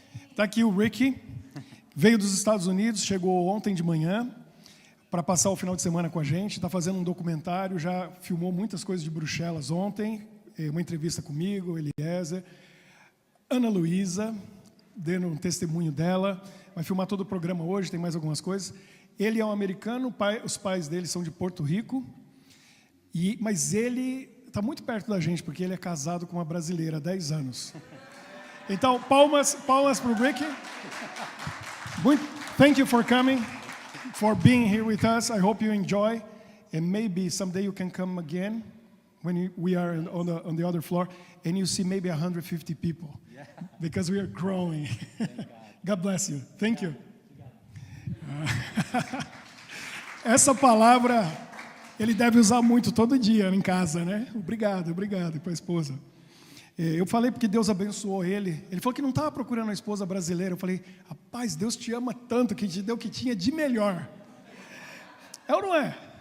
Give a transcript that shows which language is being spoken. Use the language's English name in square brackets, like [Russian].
[Portuguese] Está aqui o Ricky, veio dos Estados Unidos, chegou ontem de manhã para passar o final de semana com a gente, está fazendo um documentário, já filmou muitas coisas de Bruxelas ontem, uma entrevista comigo, Eliezer, Ana Luísa, dando um testemunho dela, vai filmar todo o programa hoje, tem mais algumas coisas. Ele é um americano, os pais dele são de Porto Rico, mas ele está muito perto da gente, porque ele é casado com uma brasileira há 10 anos. Então, palmas para o Ricky. [English] Thank you for coming, for being here with us. I hope you enjoy, and maybe someday you can come again when we are on the other floor, and you see maybe 150 people, because we are growing. God bless you. Thank you. [Portuguese] Essa palavra ele deve usar muito todo dia em casa, né? Obrigado para a esposa. Eu falei porque Deus abençoou ele. Ele falou que não estava procurando uma esposa brasileira. Eu falei, rapaz, Deus te ama tanto que te deu o que tinha de melhor. É ou não é?